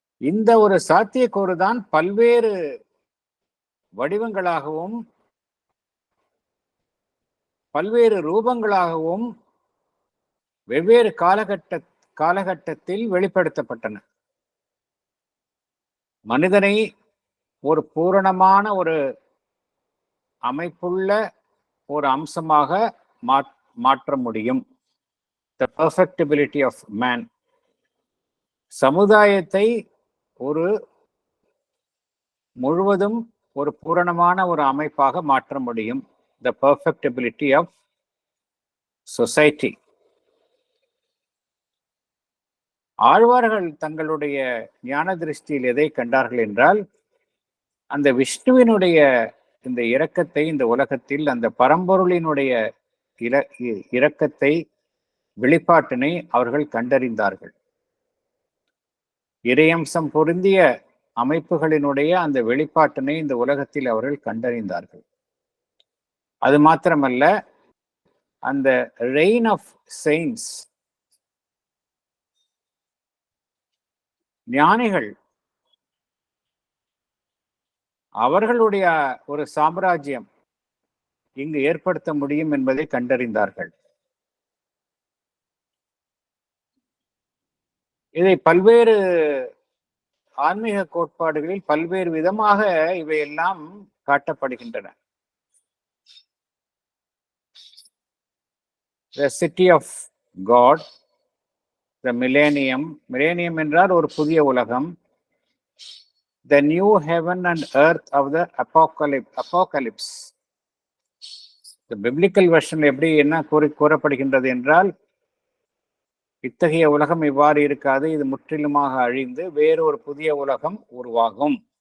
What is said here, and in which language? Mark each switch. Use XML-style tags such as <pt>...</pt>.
<ta>இந்த ஒரு சாத்தியக்கூறுதான் பல்வேறு வடிவங்களாகவும் பல்வேறு ரூபங்களாகவும் வெவ்வேறு காலகட்டத்தில் வெளிப்படுத்தப்பட்டன. மனிதனை ஒரு பூரணமான ஒரு அமைப்புள்ள ஒரு அம்சமாக மாற்ற முடியும்.</ta> <en>The perfectibility of man.</en> <ta>சமுதாயத்தை முழுவதும் ஒரு பூரணமான ஒரு அமைப்பாக மாற்ற முடியும்.</ta> <en>The perfectibility of society.</en> <ta>ஆழ்வார்கள் தங்களுடைய ஞான திருஷ்டியில் எதை கண்டார்கள் என்றால், அந்த விஷ்ணுவினுடைய இந்த இரக்கத்தை, இந்த உலகத்தில் அந்த பரம்பொருளினுடைய இரக்கத்தை, வெளிப்பாட்டினை அவர்கள் கண்டறிந்தார்கள். இறையம்சம் பொருந்திய அமைப்புகளினுடைய அந்த வெளிப்பாட்டினை இந்த உலகத்தில் அவர்கள் கண்டறிந்தார்கள். அது மாத்திரமல்ல, அந்த</ta> <en>reign of saints,</en> <ta>ஞானிகள், அவர்களுடைய ஒரு சாம்ராஜ்யம் இங்கு ஏற்படுத்த முடியும் என்பதை கண்டறிந்தார்கள். இதை பல்வேறு ஆன்மீக கோட்பாடுகளில் பல்வேறு விதமாக இவையெல்லாம் காட்டப்படுகின்றன.</ta> <en>The city of God, the millennium</en> <ta>என்றால் ஒரு புதிய உலகம்,</ta> <en>the new heaven and earth of the apocalypse. The biblical version</en> <ta>எப்படி என்ன கூறப்படுகின்றது என்றால், இத்தகைய உலகம் இவ்வாறு இருக்காது, இது முற்றிலுமாக அழிந்து வேறு ஒரு புதிய உலகம் உருவாகும்.</ta>